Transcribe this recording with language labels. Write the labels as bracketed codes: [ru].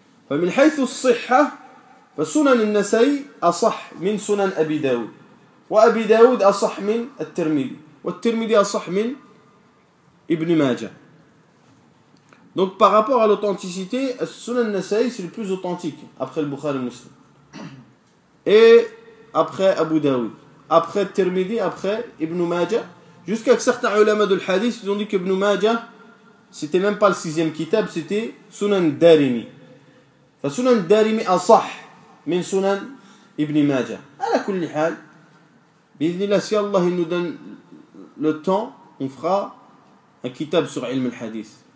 [ar] فمن حيث الصحة فسنن النسائي أصح من سنن أبي داود وأبي داود أصح من الترمذي والترمذي أصح من Ibn Majah. [fr] Donc par rapport à l'authenticité, Sunan Nasa'i c'est le plus authentique après le Bukhari Muslim. Et après Abu Daoud, après Tirmidhi, après Ibn Majah, jusqu'à que certains ulama de hadith ils ont dit qu'Ibn Majah c'était même pas le 6e kitab, c'était Sunan Darimi. [ar] فسنن الدارمي أصح من سنن ابن ماجه. على كل حال بإذن الله [fr] si Allah nous donne le temps, on fera un kitab sur ilm al-hadith.